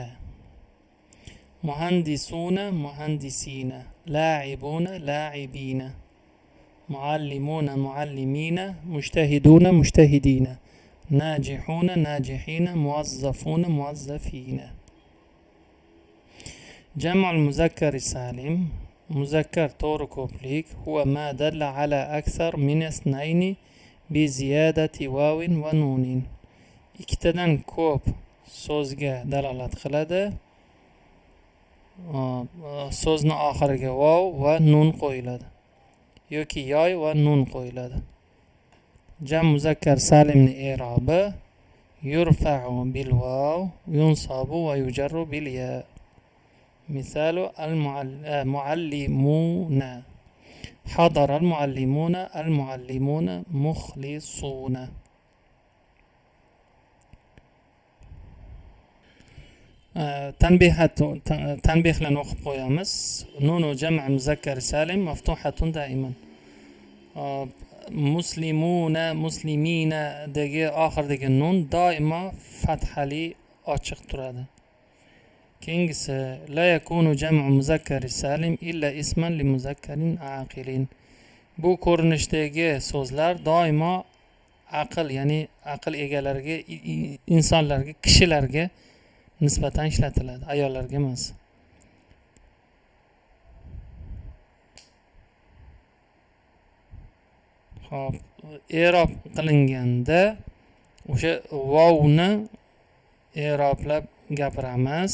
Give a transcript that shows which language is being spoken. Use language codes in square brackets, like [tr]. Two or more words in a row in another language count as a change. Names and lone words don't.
[ar] مهندسون، مهندسين، لاعبون، لاعبين، معلمون، معلمين، مجتهدون، مجتهدين، ناجحون، ناجحين، موظفون، موظفين. جمع المذكر السالم, [uz] muzakkar to'g'ri ko'plik, [ar] هو ما دل على أكثر من اثنين بزيادة واو ونون. [uz] Ikkitadan ko'p so'zga dalolat qiladi. So'zni oxiriga vav va nun qo'yiladi yoki yoy va nun qo'yiladi. Jam muzakkar salimni i'robi [ar] يرفع بالواو، ينصب ويجر بالياء. مثال المعلمون، حضر المعلمون, المعلمون مخلصون. [uz] Tanbihlarni o'qib qo'yamiz. [ar] نون جمع مذكر سالم مفتوحة دائما. مسلمون، مسلمين [uz] dagi oxiridagi nun doimo fathali ochiq turadi. [ar] Keyingisi لا يكون جمع مذكر سالم إلا اسما لمذكر عاقل. [uz] Bu ko'rinishdagi so'zlar doimo aql, ya'ni aql egalariga, insonlarga, kishilarga nisbatan ishlatiladi, ayollarga emas. Xo'p, i'rob qilinganda o'sha vovni i'roblab gapiramiz.